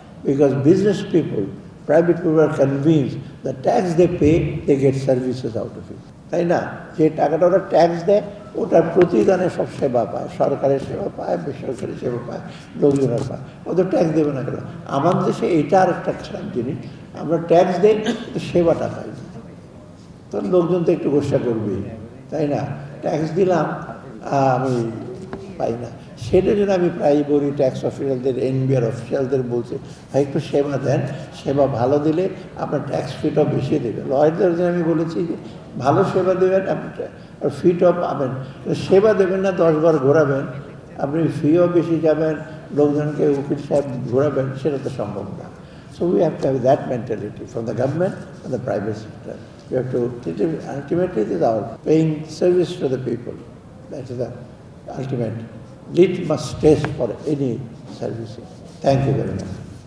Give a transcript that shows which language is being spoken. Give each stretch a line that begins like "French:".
English: Because business people, private people are convinced the tax they pay, they get services out of it.
Bangla: তাই না? যে টাকাটা ওরা tax দেয় ওটার প্রতিদানে সব সেবা পায়, সরকারের সেবা পায়, বেসরকারি সেবা পায়, লোকজনের পায়। ওদের ট্যাক্স দেবে না কেন? আমার দেশে এটা আর একটা খারাপ জিনিস, আমরা ট্যাক্স দেই সেবাটা পাই না, তো লোকজন তো একটু গোসা করবেই, তাই না? ট্যাক্স দিলাম আমি পাই না। সেটার জন্য আমি প্রায় বলি ট্যাক্স অফিসারদের, এনবিআর অফিসিয়ালদের বলছি, ভাই একটু সেবা দেন, সেবা ভালো দিলে আপনার ট্যাক্স ফিটাও বেশি দেবে। লয়ারদের জন্য আমি বলেছি যে ভালো সেবা দেবেন, আপনি ফিটাও পাবেন, সেবা দেবেন না 10 বার ঘোরাবেন, আপনি ফিও বেশি যাবেন, লোকজনকে উকিল সাহেব ঘোরাবেন, সেটা তো সম্ভব না।
English: So we have to have that mentality from the government and the private sector. We have to, ultimately it is our paying service to the people. That is the ultimate litmus test for any servicing. Thank you very much.